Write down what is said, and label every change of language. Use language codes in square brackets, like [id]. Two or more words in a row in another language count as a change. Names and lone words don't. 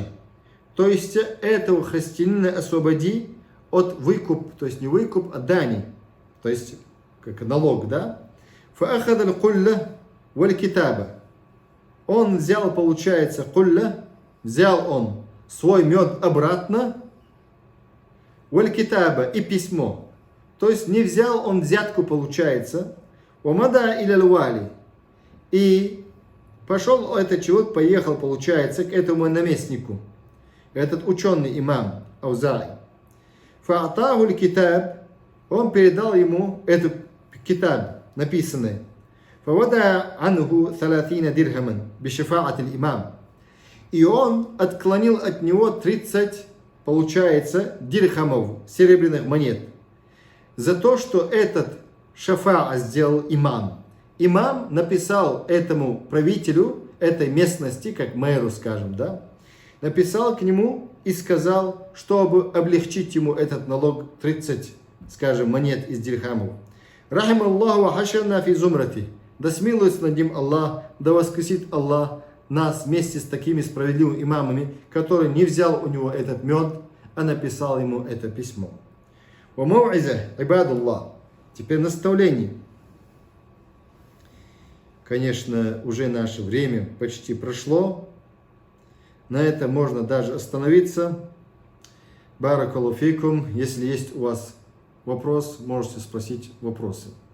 [ru] То есть этого христианина освободи от выкуп, то есть не выкуп, а дани. То есть как налог, да? [ar] فأخذ القلة والكتاب. [ru] Он взял, получается, кулла, взял он свой мед обратно, [ar] валь-китаба, [ru] и письмо. То есть не взял он взятку, получается, [ar] ومضى إلى الوالي. [ru] И пошел этот человек, поехал, получается, к этому наместнику, этот ученый имам Аузаи. [ar] فأعطاه الكتاب, [ru] он передал ему этот китаб, написанный. [ar] فوضع عنه 30 درهما بشفاعة الإمام. [ru] И он отклонил от него 30, получается, дирхамов, серебряных монет, за то, что этот шафаа сделал имам. Имам написал этому правителю этой местности, как мэру, скажем, да, написал к нему и сказал, чтобы облегчить ему этот налог 30, скажем, монет из дирхамов. [ar] رحمه الله وحشرنا في زمرته. [ru] Да смилуется над ним Аллах, да воскресит Аллах нас вместе с такими справедливыми имамами, который не взял у него этот мед, а написал ему это письмо. [ar] والموعظة عباد الله. [ru] Теперь наставление. Конечно, уже наше время почти прошло. На этом можно даже остановиться. [ar] بارك الله فيكم. [ru] Если есть у вас вопрос, можете спросить вопросы.